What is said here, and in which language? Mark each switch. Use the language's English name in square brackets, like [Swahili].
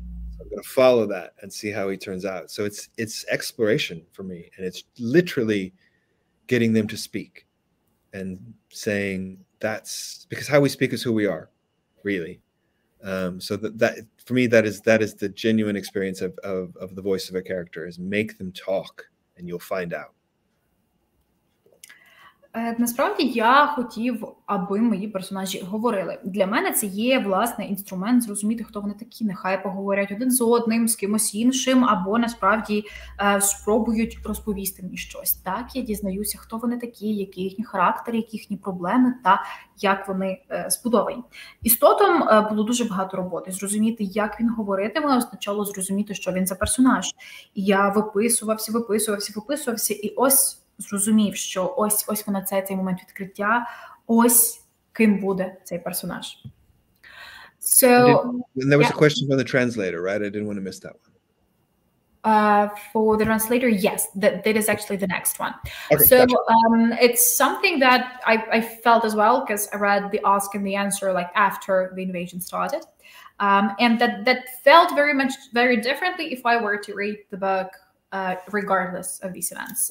[English] So I'm going to follow that and see how he turns out. So it's exploration for me, and it's literally getting them to speak and saying that's because how we speak is who we are, really. So that for me, that is the genuine experience of the voice of a character, is make them talk and you'll find out. [Ukrainian] Насправді я хотів, аби мої персонажі говорили. Для мене це є, власне, інструмент зрозуміти, хто вони такі. Нехай поговорять один з одним, з кимось іншим, або насправді спробують розповісти мені щось. Так, я дізнаюся, хто вони такі, який їхній характер, які їхні проблеми та як вони збудовані. Істотом було дуже багато роботи. Зрозуміти, як він говоритиме, означало зрозуміти, що він за персонаж. І я виписувався, і ось зрозумів, що ось вона цей момент відкриття, ось ким буде цей персонаж. [English] So, and there was a question from the translator, right? I didn't want to miss that one. For the translator, yes, that is actually the next one. Okay, so gotcha. It's something that I felt as well, because I read the ask and the answer like after the invasion started, and that felt very differently if I were to read the book regardless of these events.